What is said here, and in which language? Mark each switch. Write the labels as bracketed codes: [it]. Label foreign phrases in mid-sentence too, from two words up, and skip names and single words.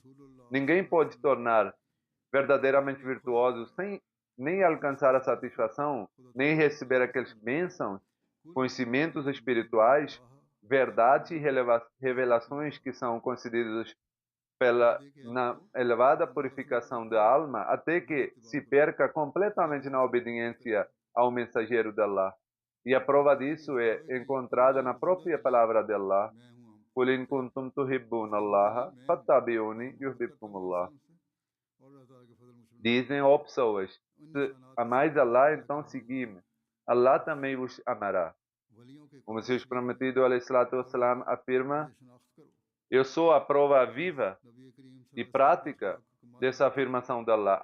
[pt] Ninguém pode se tornar verdadeiramente virtuoso sem nem alcançar a satisfação, nem receber aqueles bênçãos, conhecimentos espirituais, verdades e revelações que são concedidos na elevada purificação da alma, até que se perca completamente na obediência ao mensageiro de Allah. E a prova disso é encontrada na própria palavra de Allah: [ar] "قل إن كنتم تحبون الله فاتبعوني يحببكم الله." [pt] Dizem, ó pessoas, se amais Allah, então segui-me. Allah também vos amará. O Messias prometido, [ar] عليه الصلاة والسلام, [pt] afirma: eu sou a prova viva e prática dessa afirmação de Allah.